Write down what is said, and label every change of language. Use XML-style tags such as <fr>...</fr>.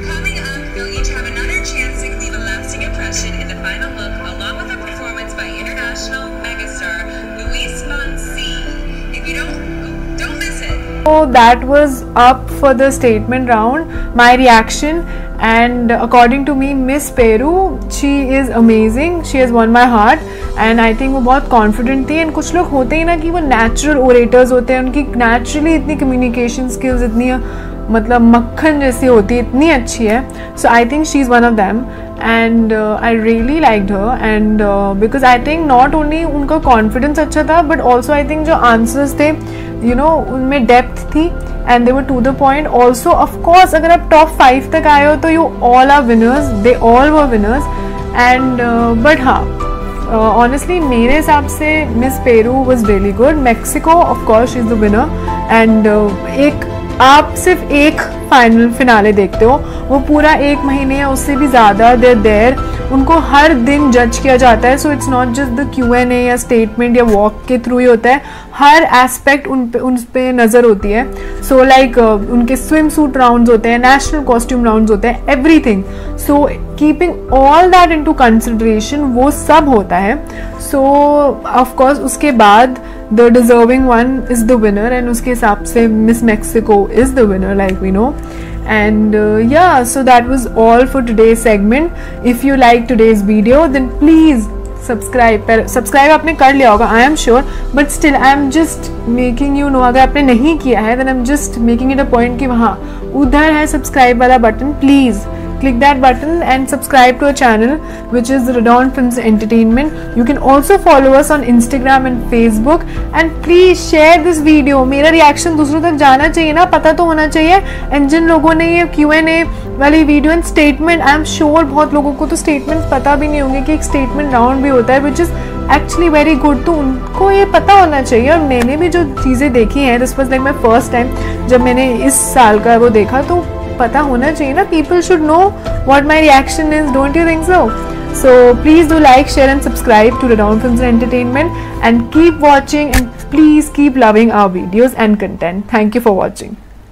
<en>Coming up, you'll each have another chance to leave a lasting impression in the final look, along with a performance by international megastar Luis Fonsi. If you don't miss it. So that was up for the statement round. My reaction, and according to me, Miss Peru, she is amazing. She has won my heart, and I think</en> <hi>वो बहुत confident थी. And कुछ लोग होते हैं ना कि वो natural orators होते हैं, उनकी naturally इतनी communication skills इतनी मतलब मक्खन जैसी होती है, इतनी अच्छी है.</hi> <en>So I think she's one of them, and I really liked her, and because I think not only उनका confidence अच्छा था, but also I think</en> <hi>जो answers थे, उनमें depth थी,</hi> <en>and they were to the point. Also, of course,</en> <hi>अगर आप top 5 तक आए हो तो</hi> <en>you all are winners. They all were winners, and but हाँ, honestly</en> <hi>मेरे हिसाब से</hi> <en>Miss Peru was really good.</en> <hi>Mexico, of course, she's the winner, and आप सिर्फ एक फाइनल फिनाले देखते हो, वो पूरा 1 महीने या उससे भी ज़्यादा देर उनको हर दिन जज किया जाता है.</hi> <en>so it's not just the Q&A</en> <hi>या स्टेटमेंट या वॉक के थ्रू ही होता है, हर एस्पेक्ट उन पे नज़र होती है. सो लाइक उनके स्विम सूट राउंड्स होते हैं, नेशनल कॉस्ट्यूम राउंड्स होते हैं, everything.</hi> <en>so keeping all that into consideration</en> <hi>वो सब होता है.</hi> <en>so of course उसके बाद the deserving one is the winner, and</en> <hi>उसके हिसाब से</hi> <en>Miss Mexico is the winner, like we know. And yeah, so that was all for today's segment. If you like today's video, then please</en> <hi>subscribe आपने कर लिया होगा,</hi> <en>I am sure, but still I am just making you know, अगर आपने नहीं किया है then I am just making it a point</en> <hi>कि वहाँ उधर है सब्सक्राइब वाला button,</hi> <en>Please click that button and subscribe to our channel which is Radon Films Entertainment. You can also follow us on Instagram and Facebook and please share this video.</en> <hi>मेरा reaction दूसरों तक जाना चाहिए ना, पता तो होना चाहिए। एंड जिन लोगों ने ये Q&A वाली video and statement, I am sure बहुत लोगों को तो स्टेटमेंट पता भी नहीं होंगे कि एक स्टेटमेंट राउंड भी होता है</hi> <en>which is actually very good,</en> <hi>तो उनको ये पता होना चाहिए। और मैंने भी जो चीज़ें देखी हैं,</hi> <en>this was like my first time</en> <hi>जब मैंने इस साल का वो देखा, तो पता होना चाहिए ना,</hi> <en>people should know what my reaction is, don't you think so? So please do like, share and subscribe to Radon Films Entertainment and keep watching and please keep loving our videos and content. Thank you for watching.</en>